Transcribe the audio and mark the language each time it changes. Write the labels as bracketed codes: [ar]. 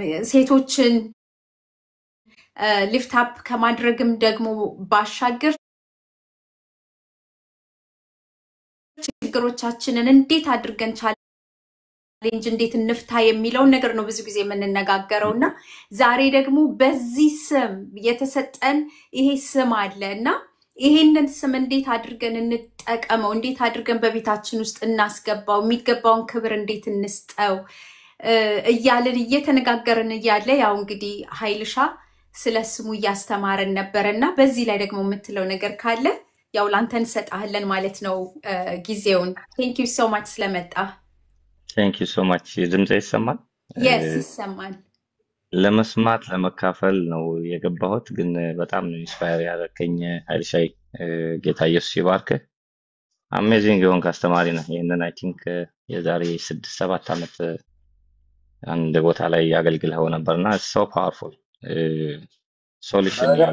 [am] ሴቶችን ሊፍት አፕ ከማድረግም ደግሞ ባሻገር ችግሮቻችንን እንዴት አድርገን ቻሌንጅ እንዴት እንፍታ የሚለውን ነገር ነው ብዙ ጊዜ የምንነጋገረውና ዛሬ ደግሞ በዚህ ስም የተሰጠን ይሄ ስም አለና ይሄንን ስም እንዴት አድርገን እንጠቀመው እንዴት አድርገን በቤታችን ውስጥ እናስገባው የሚገባውን ክብር እንዴት እንስጠው እያልን እየተነጋገርን እያለ ያው እንግዲህ ኃይልሻ ስለ ስሙ እያስተማረን ነበርና በዚህ ላይ ደግሞ የምትለው ነገር ካለ ያው ላንተ እንሰጣለን ማለት ነው ጊዜውን [en] thank you so much [am] ስለመጣ [en] thank you so much [am] ድምጼ ይሰማል yes ይሰማል ለመስማት ለመካፈል ነው የገባሁት ግን በጣም ነው ኢንስፓየር ያደረከኝ ኃይልሻይ ጌታ ኢየሱስ ይባርክ አሜዚንግ የሆንክ አስተማሪ ነህ ይሄንን [en] አይ ቲንክ [am] የዛሬ 6-7 ዓመት አንድ ቦታ ላይ ያገልግልኸው ነበርና [en] so powerful [am] ሶሉሽን